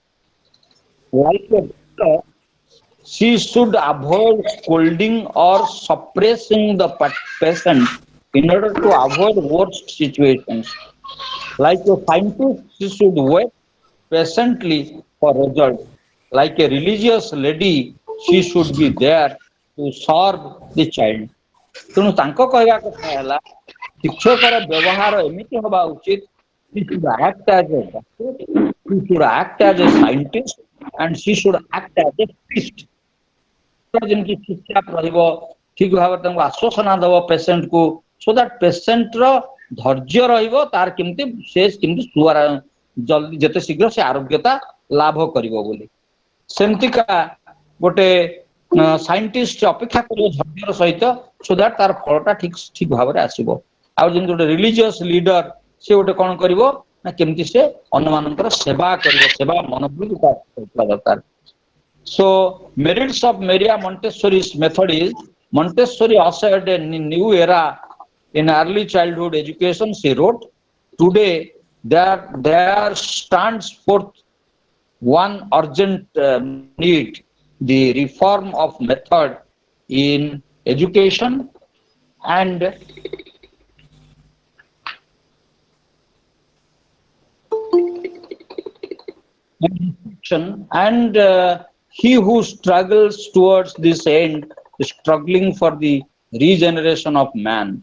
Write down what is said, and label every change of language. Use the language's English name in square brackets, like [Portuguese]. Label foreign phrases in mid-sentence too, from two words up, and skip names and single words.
[English] Like a doctor, she should avoid scolding or suppressing the patient in order to avoid worst situations. Like a scientist, she should wait patiently for results. Like a religious lady, she should be there to serve the child. [Odia] ତେଣୁ ତାଙ୍କ କହିବା କଥା ହେଲା ଶିକ୍ଷକର ବ୍ୟବହାର ଏମିତି ହେବା ଉଚିତ, [English] she should act as a doctor, she should act as a scientist, and she should act as a priest. [Odia] ଯେମିତି ଚୁପଚାପ ରହିବ, ଠିକ ଭାବରେ ତାଙ୍କୁ ଆଶ୍ୱାସନା ଦେବ ପେସେଣ୍ଟ କୁ, [English] so that patient [Odia] ର ଧୈର୍ଯ୍ୟ ରହିବ, ତାର କେମିତି ସେ କେମିତି ଜଲ୍ଦି ଯେତେ ଶୀଘ୍ର ସେ ଆରୋଗ୍ୟତା ଲାଭ କରିବ ବୋଲି। ସେମିତିକା ଗୋଟେ ସାଇଣ୍ଟିଷ୍ଟ ଅପେକ୍ଷା କରିବ ଧୈର୍ଯ୍ୟର ସହିତ, [English] so that [Odia] ତାର ଫଳଟା ଠିକ ଭାବରେ ଆସିବ। ଆଉ ଯେମିତି ଗୋଟେ [English] religious leader, [Odia] ସେ ଗୋଟେ କଣ କରିବ ନା କେମିତି ସେ ଅନ୍ୟମାନଙ୍କର ସେବା କରିବ, ସେବା ମନୋବୃତ୍ତି ଥିବା ଦରକାର। [English] So merits of Maria Montessori's method is, Montessori ushered a new era in early childhood education. She wrote, today there stands forth one urgent need, the reform of method in education and he who struggles towards this end is struggling for the regeneration of man.